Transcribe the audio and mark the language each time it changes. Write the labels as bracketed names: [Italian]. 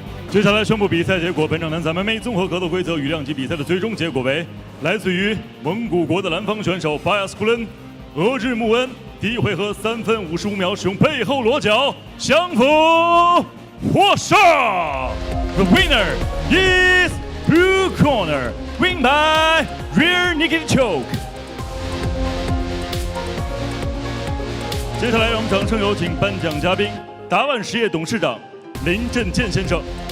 [Chinese] 接下来宣布比赛结果。本场男子 MMA 综合格斗规则与量级比赛的最终结果为：来自于蒙古国的蓝方选手巴亚斯库伦俄日穆恩，第一回合3分55秒使用背后裸脚降服获胜。 [English] The winner is blue corner, win by rear naked choke。 [Chinese] 接下来让我们掌声有请颁奖嘉宾达万实业董事长林振健先生。